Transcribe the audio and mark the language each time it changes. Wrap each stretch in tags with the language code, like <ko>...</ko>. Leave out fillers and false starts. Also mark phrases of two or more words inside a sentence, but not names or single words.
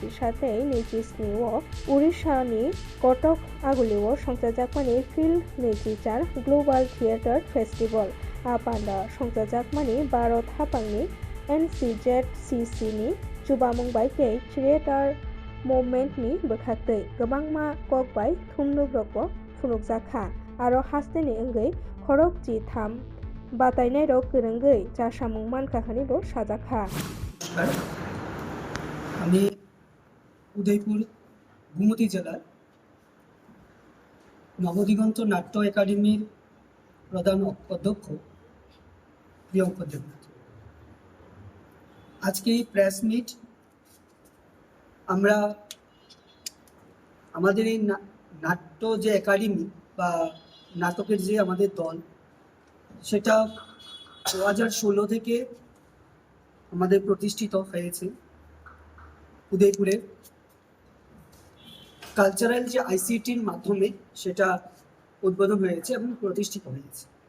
<trp>27-27 उड़िष्यानि कटक आगुलिव संजाजाकमानि फिल्ड 24</trp> <en>global theatre festival</en> <trp>आ पान्डा संजाजाकमानि भारत हापांनि NCZCC नि जुबामुंबाय के क्रिएटर मुभमेंटनि बोखाक्तै गोबांमा ककबाय थुमनुग्रकबो फुनुकजाखा आरो हास्तेनि ओंगै खरक जि थाम बातायनाय रक गोरोंगै जासामुं मानखाखानिबो साजाखा।</trp> <bn>আমি উদয়পুর গোমতী জেলার নবদিগন্ত নাট্য একাডেমির প্রধান অধ্যক্ষ প্রিয়ঙ্কর দেবনাথ। আজকে এই</bn> <en>press meet</en> <bn>আমরা আমাদের এই নাট্য যে একাডেমি বা নাটকের যে আমাদের দল সেটা 2016 থেকে আমাদের প্রতিষ্ঠিত হয়েছে উদয়পুরে কালচারাল যে আইসিটির মাধ্যমে সেটা উদ্বোধন হয়েছে এবং প্রতিষ্ঠিত হয়েছে।</bn>